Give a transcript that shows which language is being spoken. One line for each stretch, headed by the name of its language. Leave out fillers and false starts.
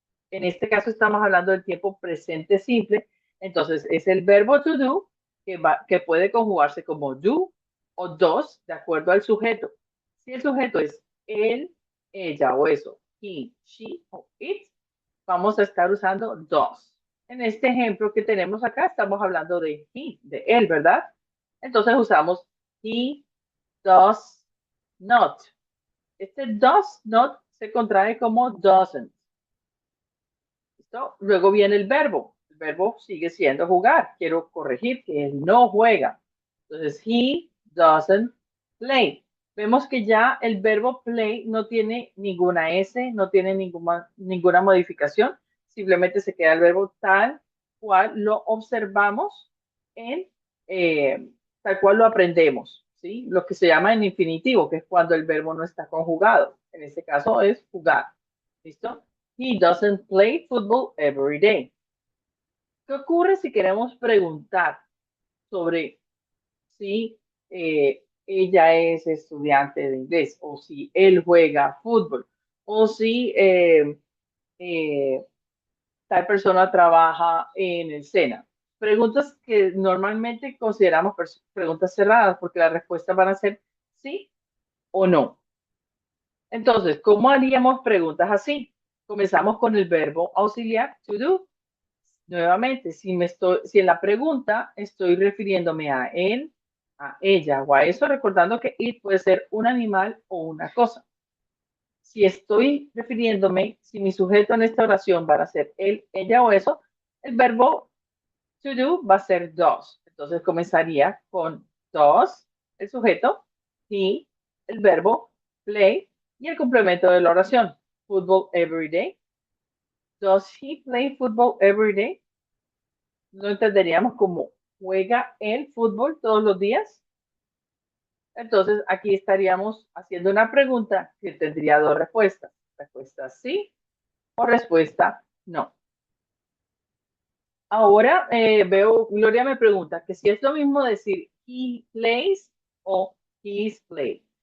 Spanish: En este caso estamos hablando del tiempo presente simple, entonces es el verbo to do que puede conjugarse como do o does de acuerdo al sujeto. Si el sujeto es él, ella o eso, he, she o it, vamos a estar usando does. En este ejemplo que tenemos acá estamos hablando de he, de él, ¿verdad?
English: Entonces usamos he does not.
Spanish: Este does not se contrae como doesn't. ¿Listo? Luego viene el verbo. El verbo sigue siendo jugar. Quiero corregir que él no juega.
English: Entonces, he doesn't play.
Spanish: Vemos que ya el verbo play no tiene ninguna S, no tiene ninguna modificación. Simplemente se queda el verbo tal cual lo observamos en, tal cual lo aprendemos. ¿Sí? Lo que se llama en infinitivo, que es cuando el verbo no está conjugado. En este caso es jugar. ¿Listo?
English: He doesn't play football every day.
Spanish: ¿Qué ocurre si queremos preguntar sobre si ella es estudiante de inglés o si él juega fútbol o si eh, tal persona trabaja en el SENA? Preguntas que normalmente consideramos preguntas cerradas porque las respuestas van a ser sí o no. Entonces, ¿cómo haríamos preguntas así? Comenzamos con el verbo auxiliar to do. Nuevamente, si en la pregunta estoy refiriéndome a él, a ella o a eso, recordando que it puede ser un animal o una cosa. Si estoy refiriéndome, si mi sujeto en esta oración va a ser él, ella o eso, el verbo to do va a ser does. Entonces comenzaría con does, el sujeto, he, el verbo play y el complemento de la oración.
English: Football every day. Does he play football every day?
Spanish: Lo entenderíamos como juega el fútbol todos los días. Entonces aquí estaríamos haciendo una pregunta que tendría dos respuestas. Respuesta sí o respuesta no. Ahora veo, Gloria me pregunta que si es lo mismo decir he plays o he's played.